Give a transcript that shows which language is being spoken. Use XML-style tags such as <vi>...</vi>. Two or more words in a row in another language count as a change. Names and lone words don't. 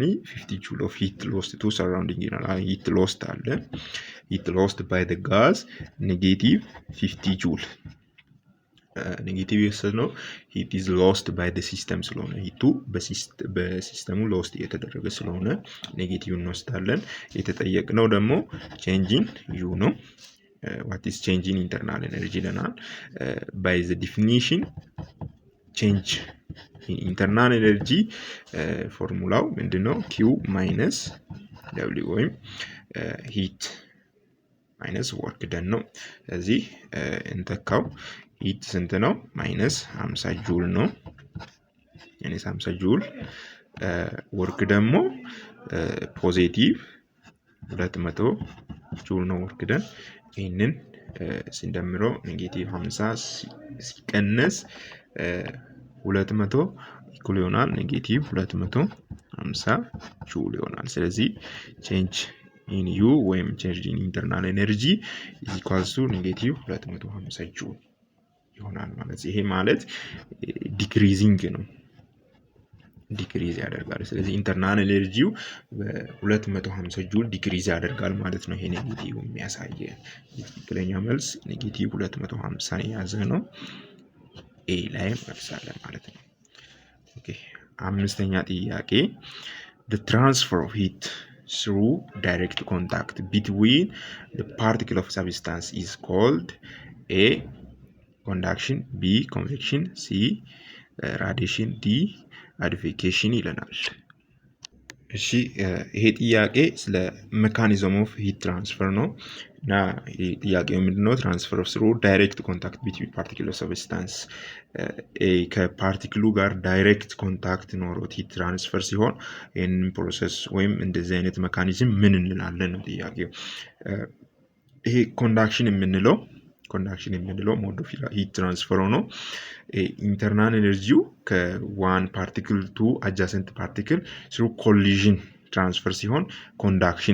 <en>50 joule of heat lost to surrounding ይላል። heat lost አለ። heat lost by the gas negative 50 joule።</en> <am>ኔጌቲቭ የወሰድነው</am> <en>heat is lost by the system</en> <am>ስለሆነ ሂቱ በሲስተሙ ሎስት እየተደረገ ስለሆነ ኔጌቲቭ እንወስዳለን። የተጠየቅነው ደግሞ</am> <en>change in U</en> <am>ነው።</am> <en>what is change in internal energy</en> <am>ይለናል።</am> <en>by the definition change in internal energy</en> <am>ፎርሙላው ምንድነው?</am> <en>q minus w</en> <am>ወይም</am> <en>heat minus work done</en> <am>ነው። ስለዚህ እንተካው። heat ስንት ነው?</am> <en>minus 50 joule</en> <am>ነው።</am> <en>minus 50 joule</en> <am>work ደግሞ</am> <en>positive 200 joule</en> <am>ነው</am> <en>work done።</en> <am>ይህንን ስንደምረው ኔጌቲቭ 50 ሲቀነስ 200 ኢኩል ይሆናል ኔጌቲቭ 250 ጁል ይሆናል። ስለዚህ</am> <en>change in U</en> <am>ወይም</am> <en>change in internal energy is equals to negative 250</en> <am>ጁል ይሆናል ማለት ይሄ ማለት ዲክሪዚንግ ነው ዲክሪዝ ያደርጋል ስለዚህ ኢንተርናል ኤነርጂው በ250 ጁል ዲክሪዝ ያደርጋል ማለት ነው ይሄ ኔጌቲቭ የሚያሳየ ትክክለኛ መልስ ኔጌቲቭ 250 የያዘ ነው ኤ ላይ መልሳለን ማለት ነው ኦኬ አምስተኛ ጥያቄ</am> <en>the transfer of heat through direct contact between the particle of substance is called A conduction B convection C radiation D advection ይለናል</en> <am>እሺ ይሄ ጥያቄ ስለ</am> <en>mechanism of heat transfer</en> <am>ነው እና ይሄ ጥያቄው ምንድነው</am> <en>transfer of through direct contact between particle of substance</en> <am>ከፓርቲክሉ ጋር</am> <en>direct contact</en> <am>ኖሮት</am> <en>heat transfer</en> <am>ሲሆን ይሄንን ፕሮሰስ ወይም እንደዚህ አይነት ሜካኒዝም ምን እንላለን ነው ጥያቄው ይሄ ኮንዳክሽን የምንለው</am> <en>mode of heat transfer</en> <am>ነው ኢንተርናል ኤነርጂው ከዋን</am> <en>particle to adjacent particle through collision transfer</en> <am>ሲሆን ኮንዳክሽን</am>